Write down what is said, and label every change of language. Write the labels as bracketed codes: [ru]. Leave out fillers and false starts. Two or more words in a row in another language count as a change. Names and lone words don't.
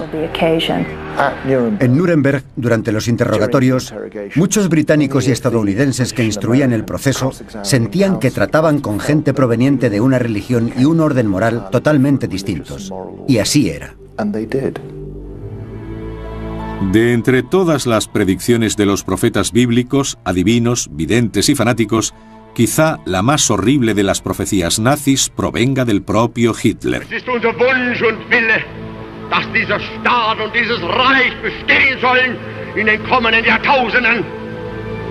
[es] En Nuremberg, durante los interrogatorios, muchos británicos y estadounidenses que instruían el proceso sentían que trataban con gente proveniente de una religión y un orden moral totalmente distintos. Y así era. De entre todas las predicciones de los profetas bíblicos, adivinos, videntes y fanáticos, quizá la más horrible de las profecías nazis provenga del propio Hitler. [de] Es ist unser Wunsch und Wille, dass dieser Staat und dieses Reich bestehen sollen in den kommenden Jahrtausenden.